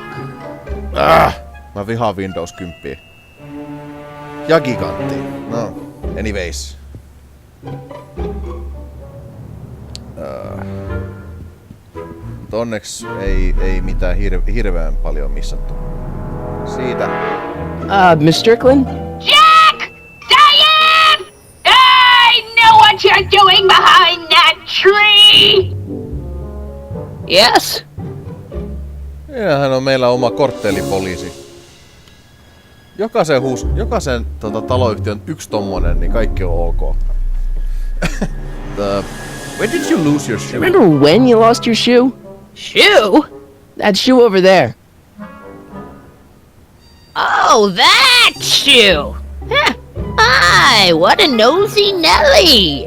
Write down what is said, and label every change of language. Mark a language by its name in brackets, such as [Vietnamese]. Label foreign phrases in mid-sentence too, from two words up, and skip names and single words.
[Finnish] Mä vihaan Windows 10. Ja gigantti. [English] No, anyways. [Finnish] Onneksi ei mitään hirveän paljon missattu. Siitä. [English] Miss Strickland? Jack! Diane! I know what you're doing behind that tree! Yes? [Finnish] Hän on meillä oma korttelipoliisi. Jokaisen taloyhtiön yksi tommonen, niin kaikki on ok. [English] When did you lose your shoe? Remember when you lost your shoe? Shoe? That shoe over there. Oh, that shoe! Huh. Aye, what a nosy Nelly!